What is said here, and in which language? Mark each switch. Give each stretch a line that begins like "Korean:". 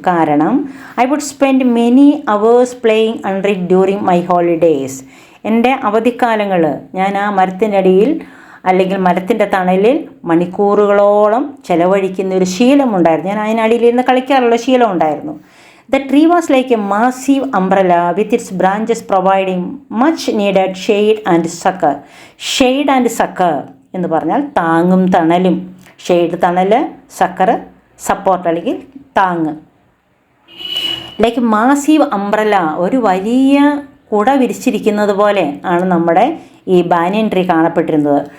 Malayalam: കാരണം
English: I would spend many hours playing under it during my holidays.
Malayalam: എൻ്റെ അവധിക്കാലങ്ങൾ ഞാൻ ആ മരത്തിനടിയിൽ അല്ലെങ്കിൽ മരത്തിൻ്റെ തണലിൽ മണിക്കൂറുകളോളം ചെലവഴിക്കുന്ന ഒരു ശീലമുണ്ടായിരുന്നു. ഞാൻ അതിനടിയിലിരുന്ന് കളിക്കാറുള്ള ശീലം ഉണ്ടായിരുന്നു.
English: The tree was like a massive umbrella with its branches providing much needed shade and succor. Shade and succor
Malayalam: എന്ന് പറഞ്ഞാൽ താങ്ങും തണലും. ഷെയ്ഡ് തണൽ, സക്കർ സപ്പോർട്ട് അല്ലെങ്കിൽ താങ്ങ്.
English: like massive umbrella,
Malayalam: ഒരു വലിയ കുട വിരിച്ചിരിക്കുന്നത് പോലെ ആണ് നമ്മുടെ ഈ ബാനിയൻ ട്രീ കാണപ്പെട്ടിരുന്നത്.